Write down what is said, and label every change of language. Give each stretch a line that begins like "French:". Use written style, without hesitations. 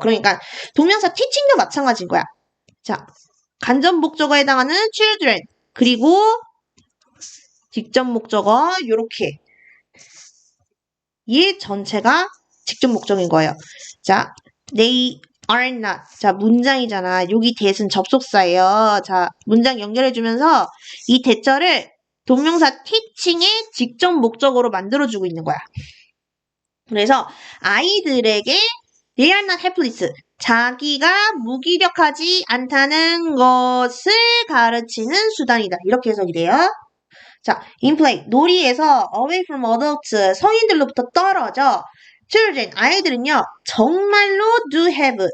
Korean: 그러니까 동명사 teaching도 마찬가지인 거야. 자, 간접 목적어에 해당하는 children 그리고 직접 목적어 요렇게 이 전체가 직접 목적인 거예요.
English: 자, they are not. 자,
Korean: 문장이잖아. 여기 that은 접속사예요. 자, 문장 연결해주면서 이 대절을 동명사 teaching의 직접 목적어로 만들어주고 있는 거야.
English: 그래서
Korean: 아이들에게
English: they are not helpless.
Korean: 자기가 무기력하지 않다는 것을 가르치는 수단이다. 이렇게 해석이 돼요.
English: 자, in play,
Korean: 놀이에서
English: away from adults,
Korean: 성인들로부터 떨어져.
English: children,
Korean: 아이들은요, 정말로
English: do have.